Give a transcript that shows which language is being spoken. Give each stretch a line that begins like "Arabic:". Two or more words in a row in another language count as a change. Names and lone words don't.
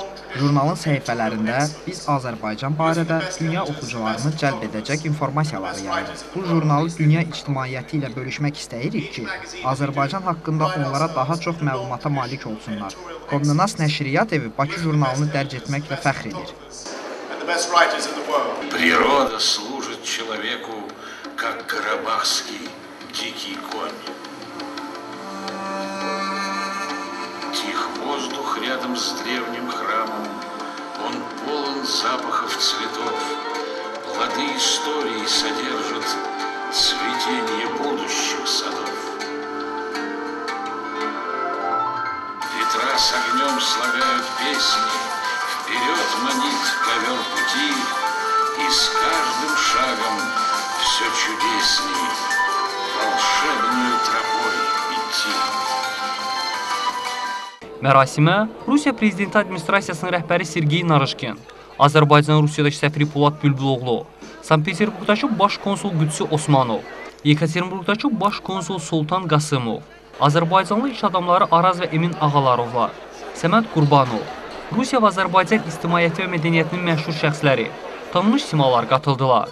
Azerbaijani: Jurnalın səhifələrində biz Azərbaycan barədə dünya oxucularını cəlb edəcək informasiyaları yayırıq. Bu jurnalı dünya ictimaiyyəti ilə bölüşmək istəyirik ki, Azərbaycan haqqında onlara daha çox məlumata malik olsunlar. Konde Nast Nəşriyyat evi Bakı jurnalını dərc etməklə fəxr edir.
Russian: Природа служит человеку, как карабахский дикий конь. Тих воздух рядом с древним храмом, он полон запахов цветов. Плоды истории содержат цветение будущих садов. Ветра с огнем слагают песни, вперед манит ковер пути, и с каждым шагом все чудесней волшебную тропой идти.
Azerbaijani: Mərasimə Rusiya Prezidenti Administrasiyasının rəhbəri Sergey Narışkin, Azərbaycan Rusiyadakı səfiri Polad Bülbüloğlu, Sankt-Peterburqdakı baş konsul Qüdsi Osmanov, Yekaterinburqdakı baş konsul Sultan Qasımov, Azərbaycanlı iş adamları Araz və Emin Ağalarovlar, Səməd Qurbanov, Rusiya və Azərbaycan ictimaiyyəti və mədəniyyətinin məşhur şəxsləri, tanınmış simalar qatıldılar.